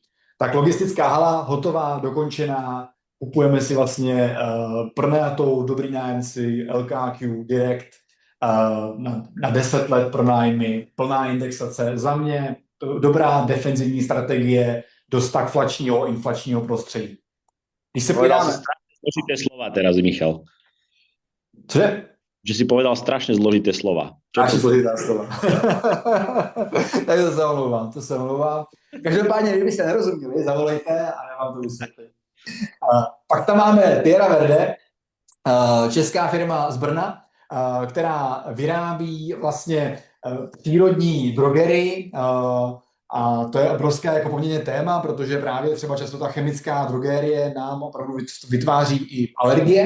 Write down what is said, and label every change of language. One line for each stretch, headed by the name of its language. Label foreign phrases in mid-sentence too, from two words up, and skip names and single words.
Czech: Tak logistická hala, hotová, dokončená, kupujeme si vlastně pronajatou, dobrý nájemci, LKQ, Direct, na 10 let pronájmy, plná indexace. Za mě dobrá defenzivní strategie do stagflačního, inflačního prostředí. Když se podíváme...
Slovak: Zložité slova teraz, Michal.
Czech: Cože?
Slovak: Že si povedal strašne zložité slova.
Czech: Strašne zložitá slova. Tak to se omlouvám. Každopádně, kdybyste nerozuměli, zavolejte a já vám to vysvětlím. Pak tam máme Terra Verde, česká firma z Brna, která vyrábí vlastně přírodní drogery, a to je obrovské jako poměrně téma, protože právě třeba často ta chemická drogerie nám opravdu vytváří i alergie.